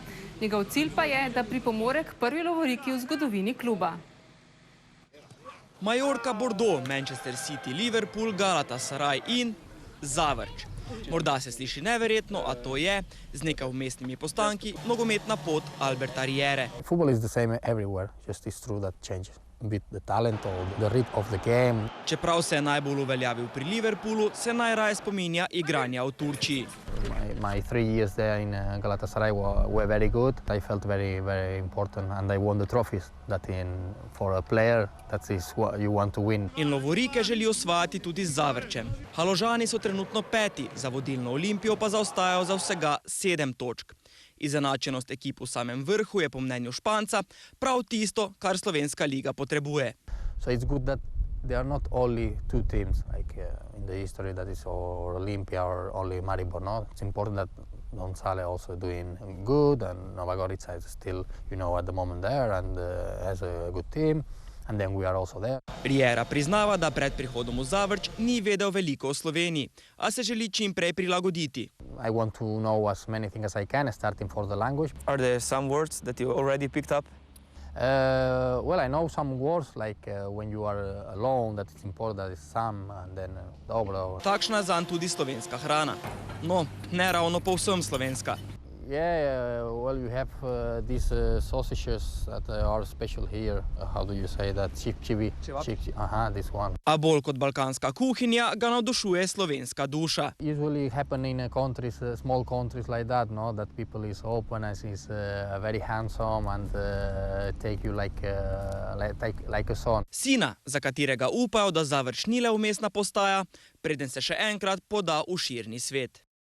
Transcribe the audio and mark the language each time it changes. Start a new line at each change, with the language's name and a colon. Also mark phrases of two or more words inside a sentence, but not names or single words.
Slovenian: Njegov cilj pa je, da pripomore k prvi lovoriki v zgodovini kluba. Mallorca, Bordeaux, Manchester City, Liverpool, Galatasaray in Zavrč. Morda se sliši neverjetno, a to je, z nekaj vmesnimi postanki, nogometna pot Alberta Riere.
English: Football is the same everywhere, just it's true that changes. Bit the talent or the rhythm of the game.
Slovenian: Čeprav se je najbolj uveljavil pri Liverpoolu, se najraje spominja igranja v Turčiji.
English: My 3 years there in Galatasaray were very good. I felt very, very important and I won the trophies. For a player, that is what you want to win.
Slovenian: In lovorike želi osvajati tudi z Zavrčem. Haložani so trenutno 5., za vodilno Olimpijo pa zaostajajo za vsega 7 točk. Izenačenost ekip v samem vrhu je po mnenju Španca prav tisto, kar slovenska liga potrebuje.
English: So it's good that there are not only 2 teams like in the history that is or Olympia or only Maribor. No, it's important that González also doing good and Nova Gorica is still, at the moment there and has a good team. And then we are also there.
Slovenian: Riera priznava, da pred prihodom v Zavrč ni vedel veliko o Sloveniji, a se želi čim prej prilagoditi.
English: I want to know as many things as I can, starting for the language. Are there some words that you already picked up? Well, I know some words like when you are alone, that it's important that it's some, and then dobro.
Slovenian: Takšna zanj tudi slovenska hrana. No, ne ravno povsem slovenska.
English: Yeah, well, you have these sausages that are special here. How do you say that? Chivi. This one.
Slovenian: A bolj kot balkanska kuhinja ga navdušuje slovenska duša.
English: Usually happen in countries, small countries like that, no? That people is open and is very handsome and take you like a son.
Slovenian: Sina, za katerega upajo, da Zavrč ni le vmesna postaja, preden se še enkrat poda v širni svet.